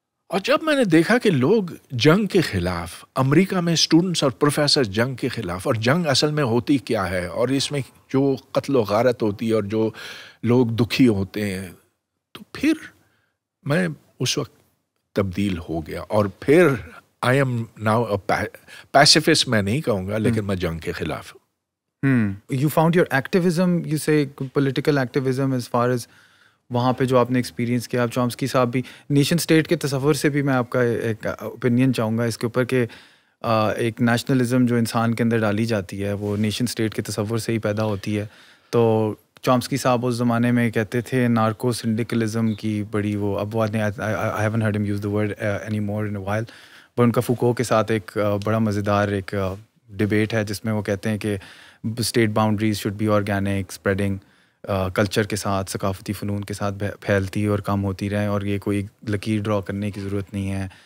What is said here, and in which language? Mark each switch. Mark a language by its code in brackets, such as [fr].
[ur] اور جب میں نے دیکھا کہ لوگ جنگ کے خلاف, امریکہ میں اسٹوڈنٹس اور پروفیسر جنگ کے خلاف, اور جنگ اصل میں ہوتی کیا ہے, اور اس میں جو قتل و غارت ہوتی ہے اور جو لوگ دکھی ہوتے ہیں, تو پھر میں اس وقت تبدیل ہو گیا. اور پھر [en] I am now pacifist [ur] میں نہیں کہوں گا, لیکن میں جنگ کے خلاف ہوں. [en] You found your activism, you say political activism, as far as [ur] وہاں پہ جو آپ نے ایکسپیرینس کیا. آپ چومسکی صاحب بھی نیشن اسٹیٹ کے تصور سے بھی میں آپ کا ایک اوپینین چاہوں گا اس کے اوپر, کہ ایک نیشنلزم جو انسان کے اندر ڈالی جاتی ہے وہ نیشن اسٹیٹ کے تصور سے ہی پیدا ہوتی ہے. تو چومسکی صاحب اس زمانے میں کہتے تھے نارکو سنڈیکلزم کی بڑی وہ, اب وہ [en] I haven't heard them use the word anymore in while, [ur] but in کا فوکو کے ساتھ ایک بڑا مزیدار ایک ڈبیٹ ہے جس میں وہ کہتے ہیں کہ [en] state boundaries should be organic, [ur] spreading culture کے ساتھ, ثقافتی فنون کے ساتھ پھیلتی اور کم ہوتی رہیں, اور یہ کوئی لکیر ڈرا کرنے کی ضرورت نہیں ہے.